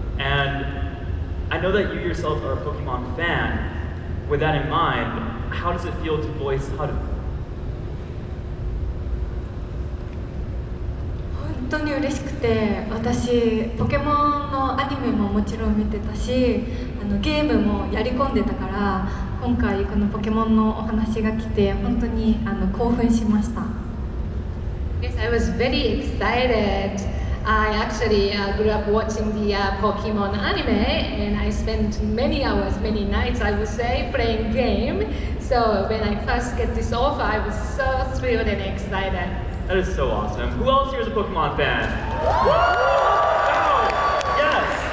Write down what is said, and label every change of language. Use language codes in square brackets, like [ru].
[en] And I know that you yourself are a Pokemon fan. With that in mind, how does it feel to voice Haru? [ja] 本当に嬉しくて、私ポケモンのアニメももちろん見てたし、ゲームもやり込んでたから、今回このポケモンのお話が来て本当に興奮しました。 [en] Yes, I was very excited. I actually grew up watching the Pokemon anime, and I spent many hours, many nights, I would say, playing game. So when I first get this offer, I was so thrilled and excited. That is so awesome. Who else here is a Pokemon fan? Oh, yes!